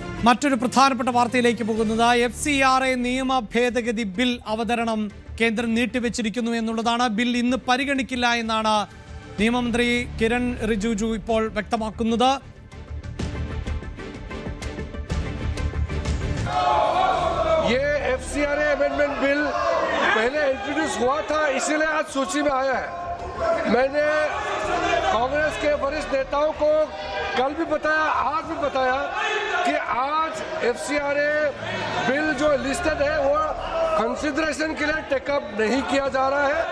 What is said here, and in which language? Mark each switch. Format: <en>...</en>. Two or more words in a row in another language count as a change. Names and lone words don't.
<ml>മറ്റൊരു പ്രധാനപ്പെട്ട വാർത്തയിലേക്ക് പോകുന്നത് FCRA നിയമ ഭേദഗതി ബിൽ അവതരണം കേന്ദ്രം നീട്ടിവെച്ചിരിക്കുന്നു എന്നുള്ളതാണ്. ബിൽ ഇന്ന് പരിഗണിക്കില്ല എന്നാണ് നിയമമന്ത്രി കിരൺ റിജിജു ഇപ്പോൾ വ്യക്തമാക്കുന്നത്.</ml> <hi>ये FCRA</hi> <en>amendment bill</en> <hi>पहले इंट्रोड्यूस हुआ था, इसीलिए आज सूची में आया है। मैंने कांग्रेस के वरिष्ठ नेताओं को कल भी बताया, आज भी बताया कि आज FCRA बिल जो लिस्टेड है वो कंसिडरेशन के लिए टेकअप नहीं किया जा रहा है।</hi>